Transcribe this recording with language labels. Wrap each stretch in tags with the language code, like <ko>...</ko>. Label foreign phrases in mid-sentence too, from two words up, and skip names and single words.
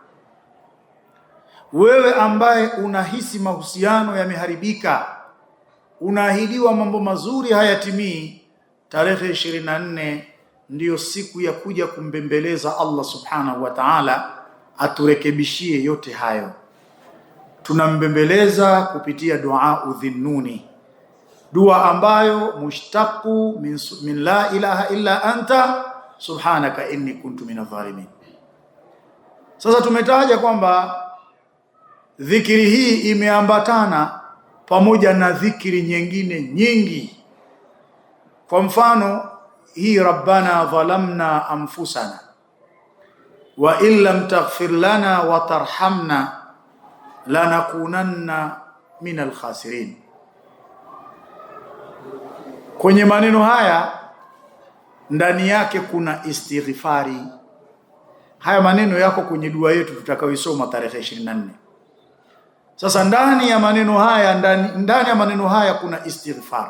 <sw>wewe ambaye unahisi mahusiano yameharibika, unaahidiwa mambo mazuri hayatimii, tarehe 24 ndiyo siku ya kuja kumbembeleza Allah</sw> <ar>سبحانه وتعالى</ar> <sw>aturekebishie yote hayo. Tunambembeleza kupitia dua udhinnuni, dua ambayo</sw> <ar>مشتق من لا إله إلا أنت سبحانك إني كنت من الظالمين.</ar> <sw>Sasa tumetaja kwamba dhikiri hii imeambatana pamoja na dhikiri nyingine nyingi. Kwa mfano hii</sw> <ar>ربنا ظلمنا أنفسنا وإن لم تغفر لنا وترحمنا لنكونن من الخاسرين.</ar> <sw>Kwenye maneno haya ndani yake kuna istighfari. Haya maneno yako kwenye dua yetu tutakayoisoma tarehe 24. Sasa ndani ya maneno haya kuna istighfar.</sw>